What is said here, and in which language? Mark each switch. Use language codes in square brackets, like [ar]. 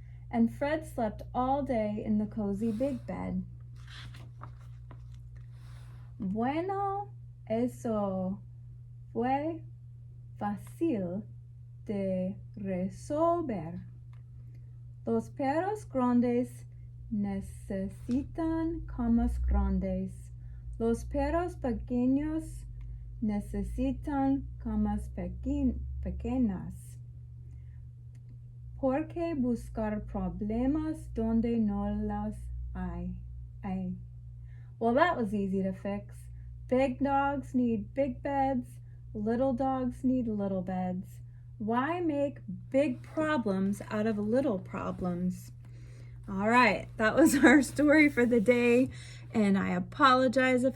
[en] And Fred slept all day in the cozy big bed. [es] Bueno, eso fue fácil de resolver. Los perros grandes necesitan camas grandes. Los perros pequeños necesitan camas pequeñas. ¿Por qué buscar problemas donde no los hay? [en] Well, that was easy to fix. Big dogs need big beds. Little dogs need little beds. Why make big problems out of little problems? All right, that was our story for the day. And I apologize if I messed up, but I gave it my best shot. And I hope you guys enjoy the book.